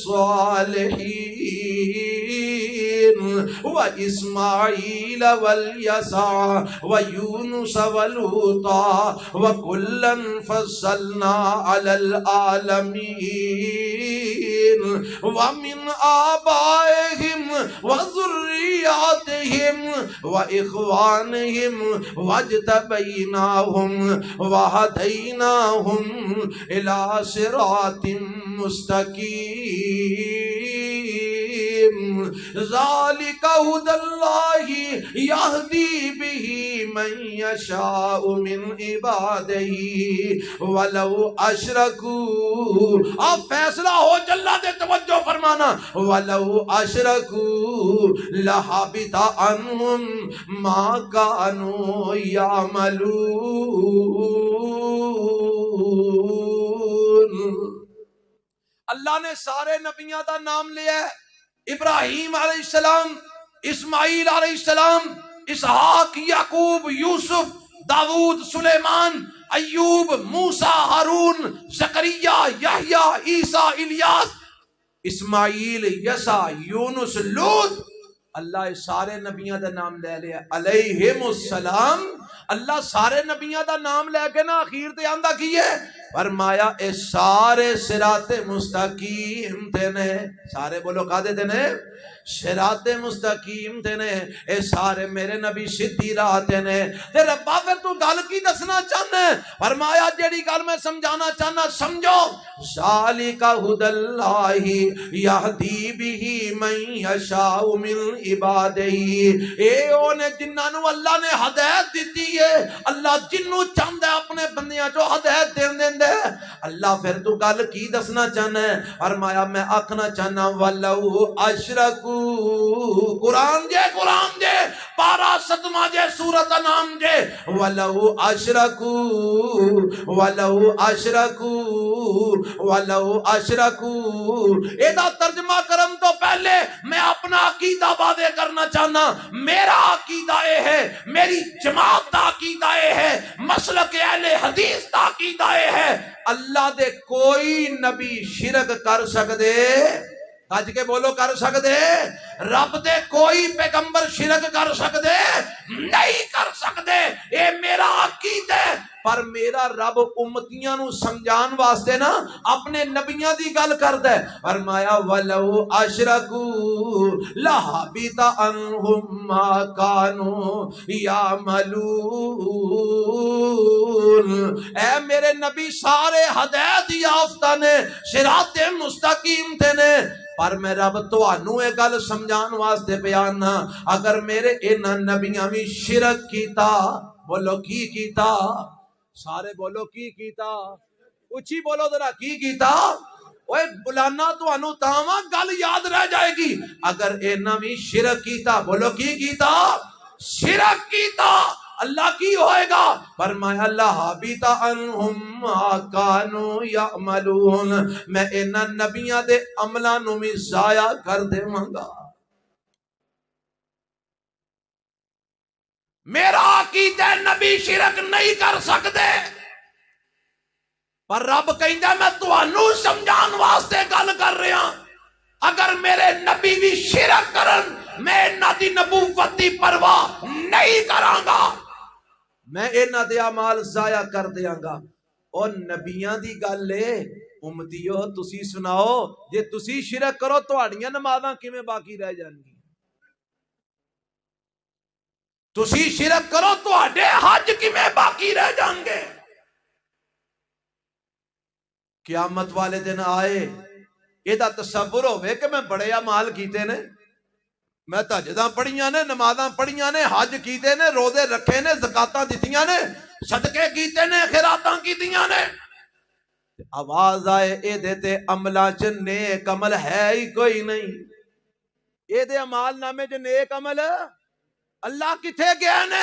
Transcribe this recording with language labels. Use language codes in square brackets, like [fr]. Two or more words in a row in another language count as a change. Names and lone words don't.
[ar] الصَّالِحِينَ وَإِسْمَاعِيلَ وَالْيَسَعَ وَيُونُسَ وَلُوطًا وَكُلًّا فَضَّلْنَا عَلَى الْعَالَمِينَ وَمِنْ آبَائِهِمْ وَذُرِّيَّاتِهِمْ وَإِخْوَانِهِمْ وَاجْتَبَيْنَاهُمْ وَهَدَيْنَاهُمْ إِلَى صِرَاطٍ مُسْتَقِيمٍ ذَلِكَ هُدَى اللَّهِ يَهْدِي بِهِ مَن يَشَاءُ مِنْ عِبَادِهِ وَلَوْ أَشْرَكُوا۔ [pa] اب فیصلہ ہو جلہ دے توجہ فرمانا، [ar] وَلَوْ أَشْرَكُوا لَحَبِطَ عَنْهُمْ مَا كَانُوا يَعْمَلُونَ۔ [pa] اللہ نے سارے نبیوں دا نام لیا ہے، ابراہیم [ar] علیہ السلام، [pa] اسماعیل [ar] علیہ السلام، [pa] اسحاق، یعقوب، یوسف، داود، سلیمان، ایوب، موسیٰ، ہارون، زکریا، یحییٰ، عیسیٰ، الیاس، اسماعیل، یسع، یونس، لوط۔ اللہ سارے نبیوں دا نام لے لیا [ar] علیہم السلام۔ [pa] اللہ سارے نبیوں دا نام لے کے نا اخیر تے آندا کی ہے، فرمایا اے سارے صراط مستقیم تے نے، سارے بولو کا دے نے صراط مستقیم تے نے، اے سارے میرے نبی سیدھی راہ تے نے۔ تے ربا پھر تو گل کی دسنا چاہنا ہے؟ فرمایا جیڑی گل میں سمجھانا چاہنا سمجھو، [ar] ذالک ھدی اللہ یہدی بہ من یشاء من عبادہ، [pa] اے اونے جنہاں نو اللہ نے ہدایت دیتی ہے، اللہ جنوں چاہندا ہے اپنے بندیاں چوں ہدایت دے دیندا دیندا ہے۔ اللہ پھر تو گل کی دسنا چاہنا ہے؟ فرمایا میں آکھنا چاہنا [ar] ولو اشرکو، [pa] قرآن جے پارا 7واں جے سورۃ انعام جے، [ar] ولو اشرکو [pa] اے دا ترجمہ کرن تو پہلے میں اپنا عقیدہ واضح کرنا چاہنا۔ میرا عقیدہ اے ہے، میری جماعت دا عقیدہ اے ہے، مسلک اہل حدیث دا عقیدہ اے ہے، اللہ دے کوئی نبی شرک کر سکدے، اج کے بولو کر سکدے؟ رب دے کوئی پیغمبر شرک کر سکدے؟ نہیں کر سکدے۔ اے میرا عقیدہ ہے، پر میرا رب امتیاں نو سمجھان واسطے نا اپنے نبیاں دی گل کردا ہے۔ [ar] فرمایا ولو اشرکو لحبط عنہم ما کانوا یعملون۔ [pa] اے میرے نبی سارے ہدایت یافتہ نے، صراط مستقیم تے نے، پر میں رب تانوں اے گل سمجھان واسطے بیان ہاں، اگر میرے انہاں نبیاں بھی شرک کیتا، بولو کی کیتا؟ سارے بولو کی کیتا؟ اچھی بولو ذرا کی کیتا؟ اوے بلانا تانوں تاواں گل یاد رہ جائے گی، اگر انہاں بھی شرک کیتا، بولو کی کیتا؟ شرک کیتا، اللہ کی ہوئے گا؟ فرمایا [ar] لحبط عنہم ما کانوا یعملون، [pa] میں انہاں نبیاں دے عملاں نوں بھی ضائع کر دیواں گا۔ میرا عقیدہ نبی شرک نہیں کر سکتے، پر رب کہندا میں تانوں سمجھان واسطے گل کر رہا، اگر میرے نبی بھی شرک کرن میں انہاں دی نبوت دی پرواہ نہیں کراں گا، میں انہاں دے اعمال ضائع کر دیاں گا۔ او نبیاں دی گل اے، امتیو تسی سناؤ، جے تسی شرک کرو تہاڈیاں نمازاں کیویں باقی رہ جان گی؟ تسی شرک کرو تہاڈے حج کیویں باقی رہ جان گے؟ قیامت والے دن آئے یہ دا تصور ہوئے کہ میں بڑے اعمال کیتے نے، میں تہجداں پڑھیاں نے، نمازاں پڑھیاں نے، حج کیتے نے، روزے رکھے نے، زکاتاں دتیاں نے، صدقے کیتے نے، خیراتاں کیتیاں نے، آواز آئے اے دے تے عملاں چ نیک عمل ہے ہی کوئی نہیں، اے دے اعمال نامے چ نیک عمل اللہ کتھے گئے نے؟